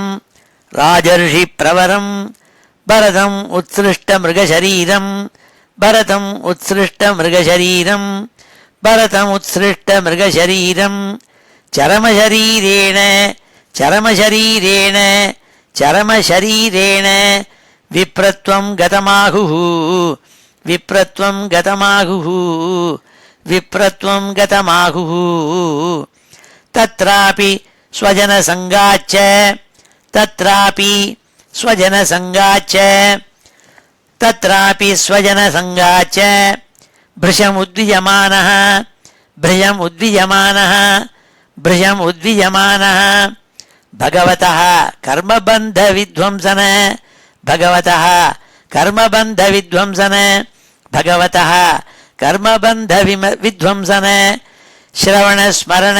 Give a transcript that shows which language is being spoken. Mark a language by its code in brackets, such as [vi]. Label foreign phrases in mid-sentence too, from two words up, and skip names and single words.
[sa] राजर्षिप्रवरं भरतम् उत्सृष्टमृगशरीरं भरतम् उत्सृष्टमृगशरीरं भरतम् उत्सृष्टमृगशरीरं चरमशरीरेण चरमशरीरेण चरमशरीरेण विप्रत्वं गतमाहुः विप्रत्वं गतमाहुः विप्रत्वं गतमाहुः तत्रापि स्वजनसङ्गाच्च तत्रापि स्वजनसङ्गाच्च तत्रापि स्वजनसङ्गाच्च भृशमुद्विजमानः भृशमुद्विजमानः भृशमुद्विजमानः भगवतः कर्मबन्धविध्वंसन भगवतः कर्मबन्धविध्वंसन भगवतः कर्मबन्धविध्वंसन श्रवणस्मरण